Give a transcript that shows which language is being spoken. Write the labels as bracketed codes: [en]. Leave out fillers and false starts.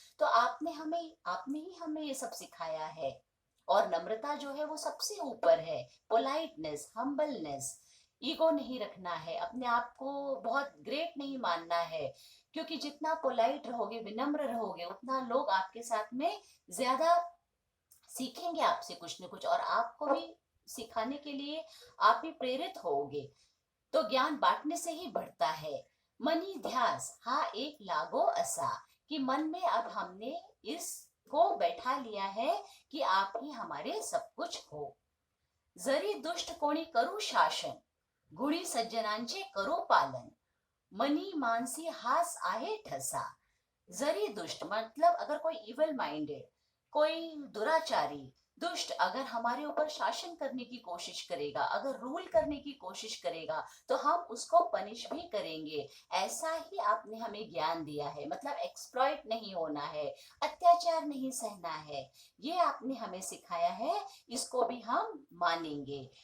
[hi] तो आपने ही हमें ये सब सिखाया है। और नम्रता जो है वो सबसे ऊपर है, पोलाइटनेस, हम्बलनेस, ईगो नहीं रखना है, अपने आप को बहुत ग्रेट नहीं मानना है, क्योंकि जितना पोलाइट रहोगे, विनम्र रहोगे, उतना लोग आपके साथ में ज्यादा सीखेंगे आपसे कुछ न कुछ, और आपको भी सिखाने के लिए आप भी प्रेरित होगे। तो ज्ञान बांटने से ही बढ़ता है। [mr] मनी ध्यास हा एक लागो असा, [hi] कि मन में अब हमने इसको बैठा लिया है कि आप ही हमारे सब कुछ हो। [mr] जरी दुष्ट कोणी करू शासन, गुणी सज्जनांचे करो पालन, मनी मानसी हास आहे ठसा। [hi] जरी दुष्ट मतलब अगर कोई इवल माइंडेड, कोई दुराचारी, दुष्ट अगर हमारे ऊपर शासन करने की कोशिश करेगा, अगर रूल करने की कोशिश करेगा, तो हम उसको पनिश भी करेंगे। ऐसा ही आपने हमें ज्ञान दिया है, मतलब एक्सप्लॉइट नहीं होना है, अत्याचार नहीं सहना है, ये आपने हमें सिखाया है, इसको भी हम मानेंगे।